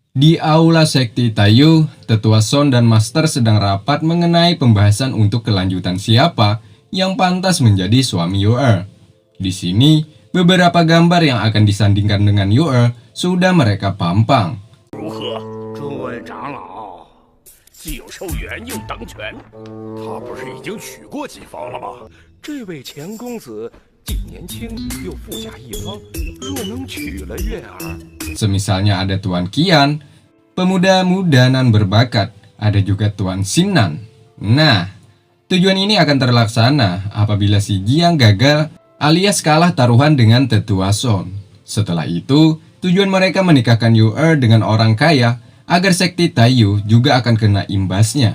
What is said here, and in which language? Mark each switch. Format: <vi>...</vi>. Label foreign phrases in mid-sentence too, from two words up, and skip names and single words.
<id>Di aula sekti Taiyu, Tetua Son dan Master sedang rapat mengenai pembahasan untuk kelanjutan siapa yang pantas menjadi suami Yu-er. Di sini, beberapa gambar yang akan disandingkan dengan Yu-er sudah mereka pampang.</id> <zh>如何？诸位长老，既有受元又当权，他不是已经娶过几房了吗？这位钱公子既年轻又富甲一方，若能娶了月儿，</zh> <id>Semisalnya ada Tuan Qian, pemuda-muda nan berbakat, ada juga Tuan Xinnan. Nah, tujuan ini akan terlaksana apabila si Jiang gagal alias kalah taruhan dengan Tetua Son. Setelah itu, tujuan mereka menikahkan Yu-er dengan orang kaya agar sekti Taiyu juga akan kena imbasnya.</id>